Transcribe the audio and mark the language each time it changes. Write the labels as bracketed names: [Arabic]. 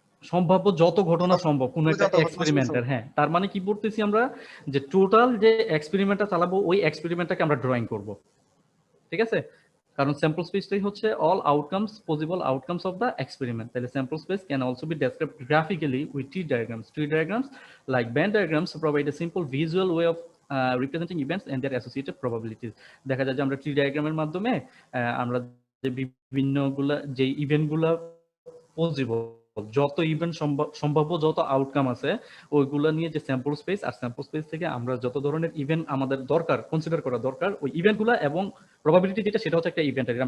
[Bangla] সম্ভাব্য যত ঘটনা সম্ভব কোন একটা এক্সপেরিমেন্টের। হ্যাঁ, তার মানে কি বলতেছি আমরা, যে টোটাল যে এক্সপেরিমেন্টটা চালাবো ওই এক্সপেরিমেন্টটাকে আমরা ড্রয়িং করব, ঠিক আছে? কারণ স্যাম্পল স্পেসটাই হচ্ছে [English] All outcomes, possible outcomes of the experiment. তাহলে sample space can also be described graphically with tree diagrams. Tree diagrams like Venn diagrams provide a simple visual way of representing events and their associated probabilities. [Bangla] দেখা যায় যে আমরা tree ডায়াগ্রামের মাধ্যমে আমরা যে বিভিন্নগুলা যে ইভেন্টগুলা পসিবল, যত ইভেন্ট সম্ভাব্য যত আউটকাম আছে ওইগুলা নিয়ে যে স্যাম্পল স্পেস, আর স্যাম্পল স্পেস থেকে আমরা যত ধরনের ইভেন্ট আমাদের দরকার, কনসিডার করা দরকার, ওই ইভেন্টগুলো এবং প্রবাবিলিটি যেটা সেটা হচ্ছে একটা ইভেন্টের।